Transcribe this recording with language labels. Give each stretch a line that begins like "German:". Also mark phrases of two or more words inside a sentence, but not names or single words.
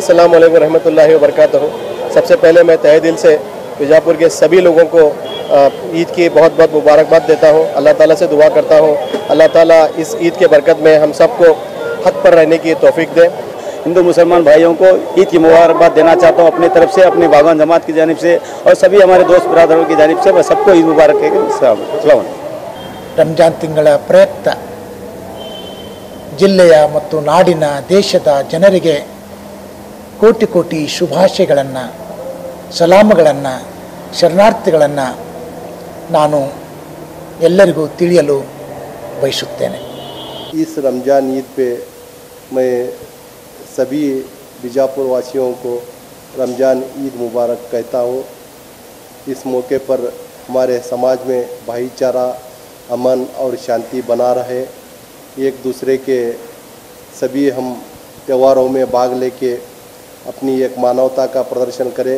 Arabic: السلام عليكم رحمة الله و بركاته.
Hindi: सबसे पहले मैं तहे दिल से बीजापुर के सभी लोगों को ईद की बहुत बहुत मुबारकबाद देता हूँ। अल्लाह ताला से दुआ करता हूँ अल्लाह ताला इस ईद के बरकत में हम सबको हक पर रहने की तौफीक दे। हिंदू मुसलमान भाइयों को ईद की मुबारकबाद देना चाहता हूँ अपनी तरफ से, अपनी बागवान जमात की जानिब से और सभी हमारे दोस्त बिरादरों की जानिब से मैं सबको ईद मुबारक कहूँ।
Kannada: ರಂಜಾನ್ ತಿಂಗಳ ಪ್ರಯುಕ್ತ ಜಿಲ್ಲೆಯ ಮತ್ತು ನಾಡಿನ ದೇಶದ ಜನರಿಗೆ ಕೋಟಿ ಕೋಟಿ ಶುಭಾಶಯಗಳನ್ನು, ಸಲಾಮಗಳನ್ನು, ಶರಣಾರ್ಥಿಗಳನ್ನು ನಾನು ಎಲ್ಲರಿಗೂ ತಿಳಿಯಲು ಬಯಸುತ್ತೇನೆ।
Hindi: इस रमज़ान ईद पे मैं सभी बीजापुर वासियों को रमज़ान ईद मुबारक कहता हूँ। इस मौके पर हमारे समाज में भाईचारा, अमन और शांति बना रहे, एक दूसरे के सभी हम त्योहारों में भाग लेके अपनी एक मानवता का प्रदर्शन करें।